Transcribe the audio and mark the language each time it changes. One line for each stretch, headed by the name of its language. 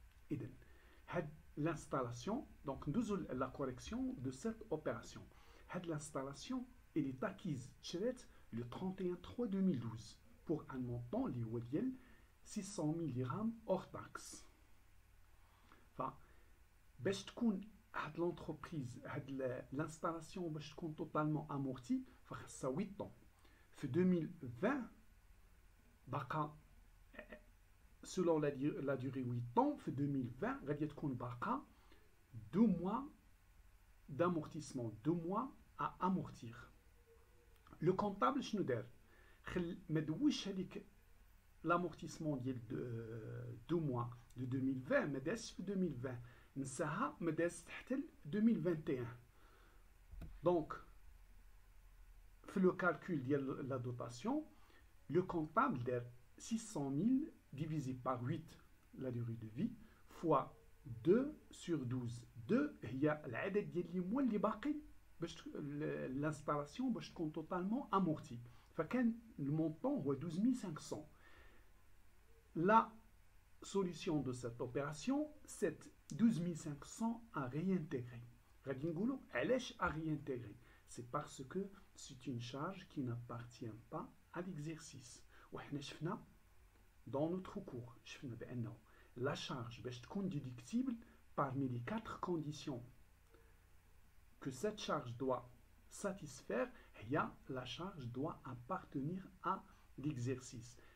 French: Et l'installation, donc nous la correction de cette opération. L'installation elle est acquise le 31/3/2012 pour un montant li
Arabic: هو ديال
French: 600 000 dirhams hors taxe.
Arabic: باش تكون هاد
French: l'entreprise
Arabic: هاد
French: l'installation
Arabic: باش تكون
French: totalement amortie
Arabic: فخاصها 8 ans. في 2020 باقا
French: selon la durée 8 ans
Arabic: في 2020 غادي تكون باقا
French: 2 mois d'amortissement, 2 mois à amortir. Le comptable
Arabic: شنو دار؟ ما دوش هذيك
French: l'amortissement
Arabic: ديال
French: 2 mois de 2020
Arabic: ما دازش في 2020 نساها ما دازت حتى 2021.
French: Donc
Arabic: في
French: le calcul
Arabic: ديال
French: la dotation le comptable
Arabic: دار
French: 600 000 divisé par 8 la durée de vie fois 2 sur 12.
Arabic: 2 هي العدد ديال لي موا اللي باقي باش
French: l'installation
Arabic: باش تكون
French: totalement amortie.
Arabic: فكان المونطون هو 12 500.
French: La solution de cette opération c'est 12 500 à réintégrer.
Arabic: غادي نقولوا علاش
French: à réintégrer؟ C'est parce que c'est une charge qui n'appartient pas à l'exercice.
Arabic: وحنا شفنا
French: dans notre cours
Arabic: شفنا بأنه
French: la charge باش تكون déductible parmi les 4 conditions que cette charge doit satisfaire, la charge doit appartenir à l'exercice.